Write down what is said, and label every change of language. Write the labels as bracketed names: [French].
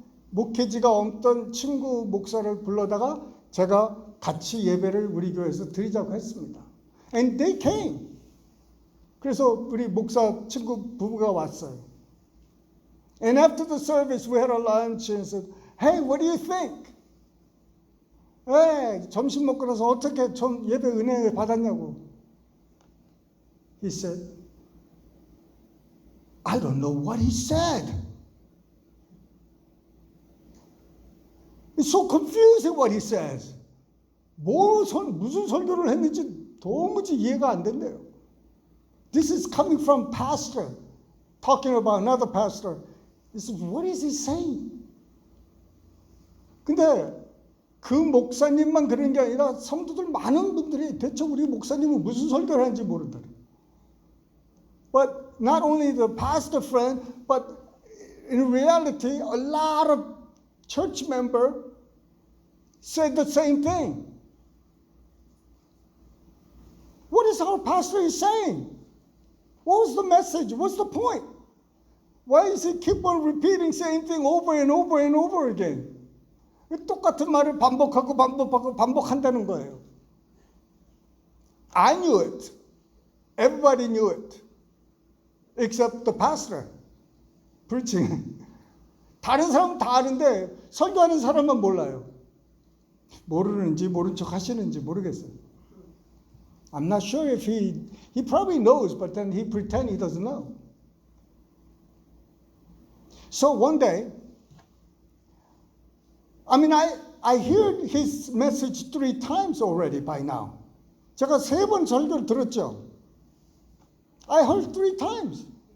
[Korean] 목회지가 없던 친구 목사를 불러다가 제가 같이 예배를 우리 교회에서 드리자고 했습니다. [English] And they came. [Korean] 그래서 우리 목사 친구 부부가 왔어요. [English] And after the service we had a lunch and said, hey, what do you think? [Korean] 점심 먹고 나서 어떻게 좀 예배 은혜 받았냐고. [English] He said, I don't know what he said. It's so confusing what he says. [Korean] 무슨 설교를 했는지 도무지 이해가 안 된대요. [English] This is coming from pastor, talking about another pastor. He said, what is he saying? [Korean] 근데 그 목사님만 그런 게 아니라 성도들 많은 분들이 대체 우리 목사님은 무슨 설교를 하는지 모른다고. [English] But not only the pastor friend, but in reality, a lot of church members said the same thing. What is our pastor is saying? What was the message? What's the point? Why does he keep on repeating the same thing over and over and over again? [Korean] 똑같은 말을 반복한다는 거예요. [English] I knew it. Everybody knew it. Except the pastor preaching. [Korean] 다른 사람은 다 아는데 설교하는 사람만 몰라요. 모르는지 모른 척 하시는지 모르겠어요. [English] I'm not sure if he probably knows, but then he pretend he doesn't know. So one day, I heard his message 3 times already by now. [Korean] 제가 3번 설교를 들었죠. [English] I heard 3 times.